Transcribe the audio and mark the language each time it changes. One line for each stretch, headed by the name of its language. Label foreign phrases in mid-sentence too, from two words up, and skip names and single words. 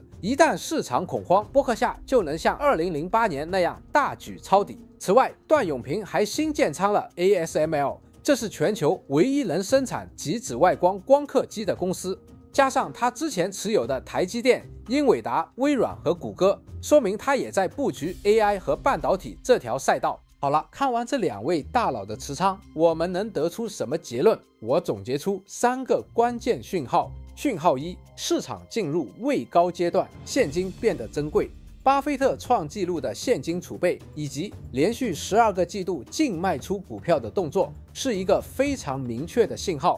Chinese: 一旦市場恐慌，波克夏就能像2008年那樣大舉抄底。此外，段永平還新建倉了 ASML， 這是全球唯一能生產极紫外光光刻機的公司。加上他之前持有的台積電、英偉達、微軟和谷歌，說明他也在布局 AI 和半導體這條賽道。好了，看完這2位大佬的持倉，我們能得出什麼結論？我總結出3個關鍵訊號。訊號1：市場進入位高階段，現金變得珍貴。巴菲特創紀錄的現金儲備以及連續12個季度淨賣出股票的動作，是一個非常明確的信號。